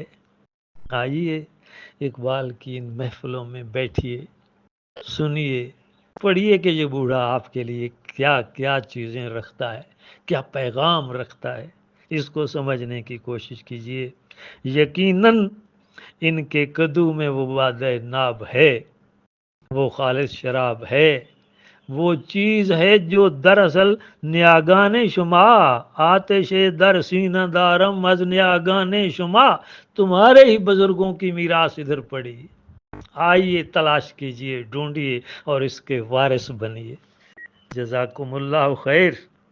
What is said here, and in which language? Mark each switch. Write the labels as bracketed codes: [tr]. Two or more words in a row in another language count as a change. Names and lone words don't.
[ur] آئیے اقبال کی ان محفلوں میں بیٹھیے، سنیے، پڑھیے کہ یہ بوڑھا آپ کے لیے کیا کیا چیزیں رکھتا ہے، کیا پیغام رکھتا ہے، اس کو سمجھنے کی کوشش کیجیے۔ یقیناً ان کے قدو میں وہ وعدہ ناب ہے، وہ خالص شراب ہے، وہ چیز ہے جو دراصل [fa] نیاگان شما، آتش در سینہ دارم از نیاگان شما، [ur] تمہارے ہی بزرگوں کی میراث ادھر پڑی، آئیے تلاش کیجئے، ڈھونڈیے اور اس کے وارث بنیے۔ [ar] جزاکم اللہ خیر۔